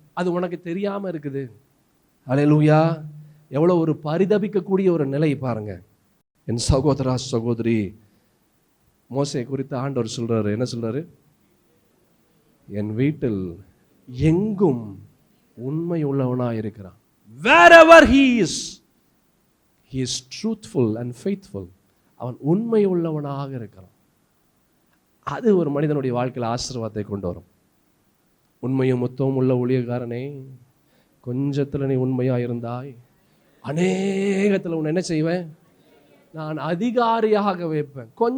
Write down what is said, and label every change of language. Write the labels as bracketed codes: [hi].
[ta] அது உனக்கு தெரியாம இருக்குது. அல்லேலூயா. எவ்வளவு ஒரு பரிதபிக்கக்கூடிய ஒரு நிலை பாருங்க. என் சகோதரா சகோதரி, மோசே குறித்து ஆண்டவர் சொல்றாரு. என்ன சொல்றாரு? என் வீட்டில் எங்கும் உண்மை உள்ளவனா இருக்கிறான். [en] Wherever he is truthful and faithful. [ta] அவன் உண்மை உள்ளவனாக இருக்கிறான். அது ஒரு மனிதனுடைய வாழ்க்கையில் ஆசீர்வாதத்தை கொண்டு வரும். உண்மையும் மொத்தமும் உள்ள ஊழியக்காரனே, கொஞ்சத்தில் நீ உண்மையா இருந்தாய், அநேகத்தில் உன்னை என்ன செய்வேன், நான் அதிகாரியாக வைப்பேன்.